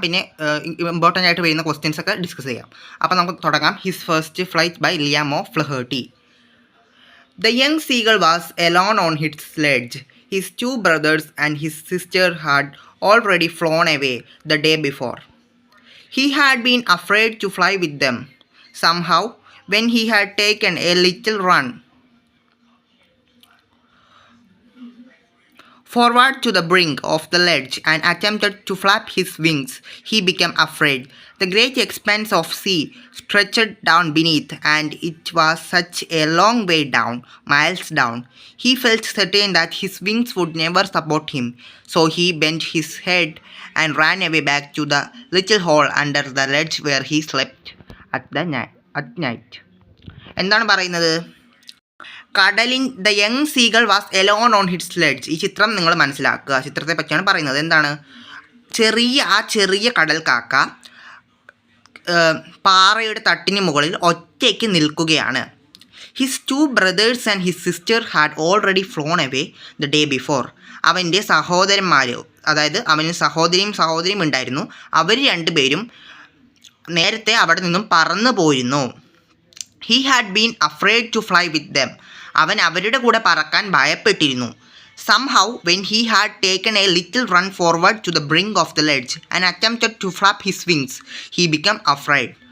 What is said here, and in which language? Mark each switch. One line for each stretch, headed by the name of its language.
Malayalam: പിന്നെ ഇമ്പോർട്ടൻ്റ് ആയിട്ട് വരുന്ന ക്വസ്റ്റ്യൻസ് ഒക്കെ ഡിസ്കസ് ചെയ്യാം. അപ്പോൾ നമുക്ക് തുടങ്ങാം.
English: His first flight by Liam of Flaherty. The young seagull was alone on his sledge. His 2 brothers and his sister had already flown away the day before. He had been afraid to fly with them. Somehow, when he had taken a little run forward to the brink of the ledge and attempted to flap his wings, he became afraid. The great expanse of sea stretched down beneath, and it was such a long way down, miles down. He felt certain that his wings would never support him, so he bent his head and ran away back to the little hole under the ledge where he slept at night.
Malayalam: എന്താണ് പറയുന്നത്?
English: The young seagull was alone on his sledge.
Malayalam: ഈ ചിത്രം നിങ്ങൾ മനസ്സിലാക്കുക. ചിത്രത്തെ പറ്റിയാണ് പറയുന്നത്. എന്താണ്? ചെറിയ കടൽ കാക്ക പാറയുടെ തട്ടിന് മുകളിൽ ഒറ്റയ്ക്ക് നിൽക്കുകയാണ്.
English: His 2 brothers and his sister had already flown away the day before.
Malayalam: അവൻ്റെ സഹോദരന്മാർ, അതായത് അവന് സഹോദരിയും ഉണ്ടായിരുന്നു. അവർ 2 പേരും നേരത്തെ അവിടെ നിന്നും പറന്നു പോയിരുന്നു.
English: He had been afraid to fly with them.
Malayalam: അവൻ അവരുടെ കൂടെ പറക്കാൻ ഭയപ്പെട്ടിരുന്നു.
English: Somehow, when he had taken a little run forward to the brink of the ledge and attempted to flap his wings, he became afraid.